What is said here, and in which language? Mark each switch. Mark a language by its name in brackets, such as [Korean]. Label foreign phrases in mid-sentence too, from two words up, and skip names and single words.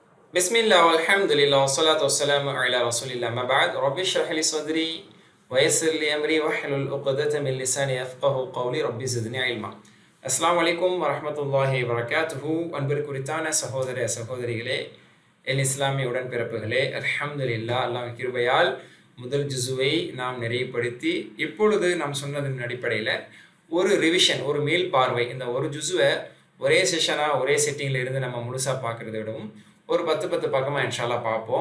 [Arabic] بسم الله والحمد لله والصلاة والسلام على رسول الله أما بعد رب اشرح لي صدري ويسر لي أمري واحلل عقدة من لساني يفقهوا قولي رب زدني علما. السلام عليكم ورحمة الله وبركاته. [Tamil] அன்பிற்குரித்தான சகோதர சகோதரிகளே, என் இஸ்லாமிய உடன்பிறப்புகளே, அல்ஹம்துலில்லாஹ் அல்லாஹ்வின் கிருபையால் முதல் ஜுஸுவை நாம் நிறைவுபடுத்தி இப்பொழுது நாம் சொன்னதன் அடிப்படையில் ஒரு ரிவிஷன், ஒரு மேல் பார்வை, இந்த ஒரு ஜுஸுவை ஒரே செஷனாக ஒரே செட்டிங்கில் இருந்து நம்ம முழுசாக பார்க்குறத விடவும் ஒரு 10 பக்கமாக இன்ஷால்லா பார்ப்போம்.